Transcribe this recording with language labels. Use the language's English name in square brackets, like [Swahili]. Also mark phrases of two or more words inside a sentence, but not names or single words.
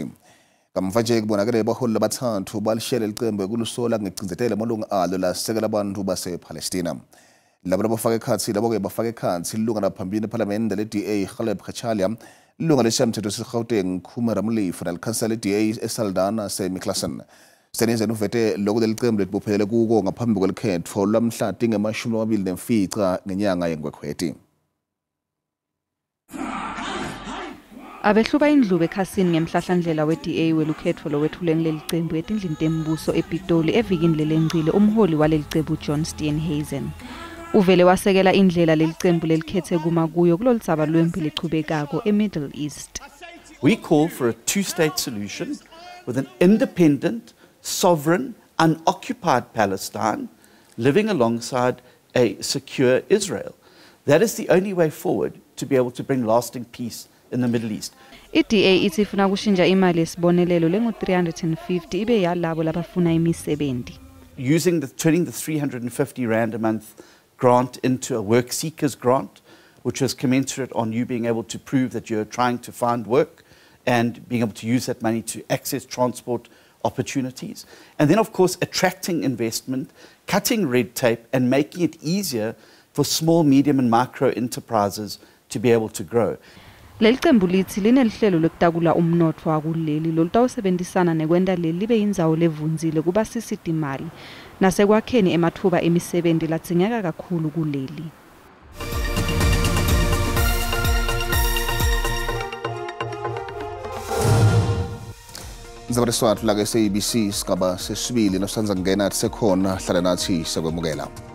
[Swati] Kamuva nje kubonakele abaholi abathathu balishiyele leli qembu kulusola ngecindzetela amalunga alo lasekela abantu base-Palestina. Labo labafaka ekhatsi labo-ke bafaka ekhatsi ilunga laphambili ephalamende le-DA Caleb Khachalia, ilunga lesishayamthetho sase-Gauteng Khuma Ramlifu nalikhansela le-DA eSaldanha Semi-Klassen. Tindzaba uvete lokho leli qembu libophelele kuko ngaphambi kwelikhetho lamhla tinge-24 ngenyanga yeNgwengweti. Abehluba indlube ekhasini ngemhlahlandlela we-DA welukhetho lowethuleni leli qembu etindlini tembuso ePitoli evikini lelengcile umholi waleli qembu John Steenhuisen. Uvele wasekela indlela leli qembu lelikhethe kuma kuyo kulolu dzaba lwempi lichubekako eMiddle East. [English] We call for a two-state solution with an independent, sovereign, unoccupied Palestine living alongside a secure Israel. That is the only way forward to be able to bring lasting peace in the Middle East. [Swati] I-DA ithi ifuna kushintsha imali yesibonelelo lengu-350 ibe yalabo labafuna imisebenzi. [English] Turning the 350 Rand a month grant into a work seekers grant, which was commensurate on you being able to prove that you're trying to find work and being able to use that money to access transport opportunities. And then, of course, attracting investment, cutting red tape and making it easier for small, medium and micro enterprises to be able to grow. [Swati] Leli qembu lithi linelihlelo lokutakula umnotfo wakuleli lolutawusebenzisana nekwenta leli libe yindzawo levunzile kubasisita imali nasekwakheni emathuba emisebenzi ladzingeka kakhulu kuleli. Tindzaba teSiswati la SABC sigaba sesibili nosanza ngena athi sekhona hlala nathi sekwemukela.